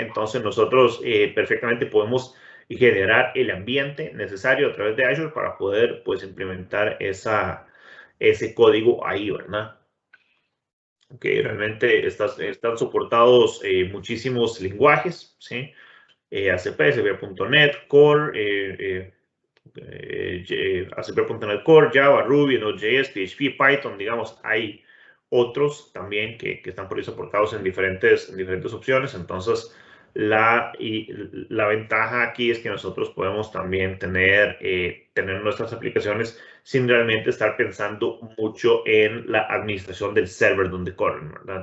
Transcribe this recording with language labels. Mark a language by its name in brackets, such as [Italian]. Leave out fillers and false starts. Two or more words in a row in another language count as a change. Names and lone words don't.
[Spanish] Entonces nosotros perfectamente podemos generar el ambiente necesario a través de Azure para poder pues implementar ese código ahí, ¿verdad? Ok, realmente están soportados muchísimos lenguajes, ¿sí? ACP, ACP.NET, Core, ASP.NET Core, Java, Ruby, Node.js, PHP, Python, digamos, hay otros también que están por ahí soportados en diferentes opciones. Entonces, la ventaja aquí es que nosotros podemos también tener nuestras aplicaciones sin realmente estar pensando mucho en la administración del server donde corren, ¿verdad?